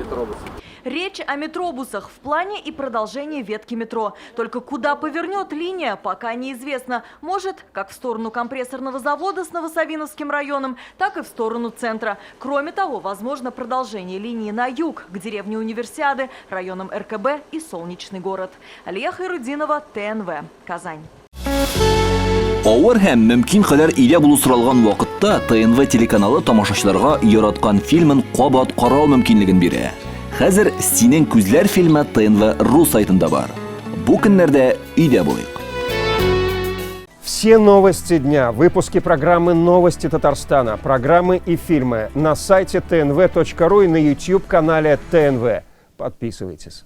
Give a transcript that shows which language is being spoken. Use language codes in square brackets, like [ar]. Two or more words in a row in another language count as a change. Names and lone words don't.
[ru] Речь о метробусах в плане и продолжении ветки метро. Только куда повернет линия, пока неизвестно. Может, как в сторону компрессорного завода с Новосавиновским районом, так и в сторону центра. Кроме того, возможно продолжение линии на юг, к деревне Универсиады, районам РКБ и Солнечный город. Алия Хайрудинова, ТНВ, Казань. [tt] Авыр һәм мөмкин кадәр илә булу соралган вакытта ТНВ телеканалы тамашачыларга яраткан фильмын кабат карау мөмкинлеген бирә. Хәзер «Синең күзләр» фильмы ТНВ.ру сайтында бар. Бу көннәрдә өйдә булыйк. [ru] Все новости дня, выпуски программы «Новости Татарстана», программы и фильмы на сайте tnv.ru и на YouTube-канале ТНВ. Подписывайтесь.